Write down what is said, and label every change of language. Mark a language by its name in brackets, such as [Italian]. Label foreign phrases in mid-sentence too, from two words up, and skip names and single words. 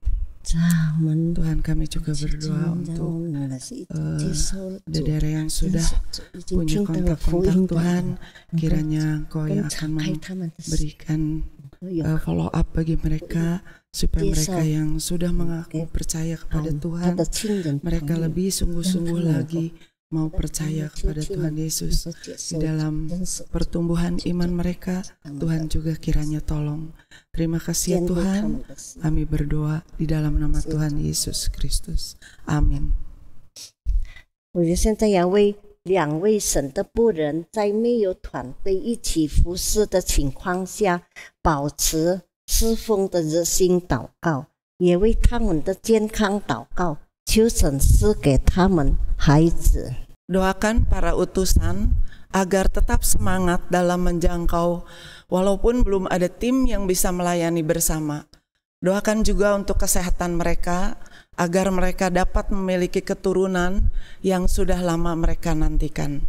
[Indonesian] Tuhan, kami juga berdoa untuk daerah yang sudah punya kontak-kontak Tuhan, kiranya Engkau yang akan memberikan [English] follow up [Indonesian] bagi mereka, supaya mereka yang sudah mengaku percaya kepada Tuhan, mereka lebih sungguh-sungguh lagi mau percaya kepada Tuhan Yesus di dalam pertumbuhan iman mereka. Tuhan juga kiranya tolong. Terima kasih ya Tuhan, kami berdoa di dalam nama Tuhan Yesus Kristus. Amin. [Chinese] 我觉得现在要为2位神的仆人在没有团队一起服侍的情况下，保持侍奉的热心祷告，也为他们的健康祷告，求神赐给他们孩子。 [Indonesian] Doakan para utusan agar tetap semangat dalam menjangkau walaupun belum ada tim yang bisa melayani bersama. Doakan juga untuk kesehatan mereka agar mereka dapat memiliki keturunan yang sudah lama mereka nantikan.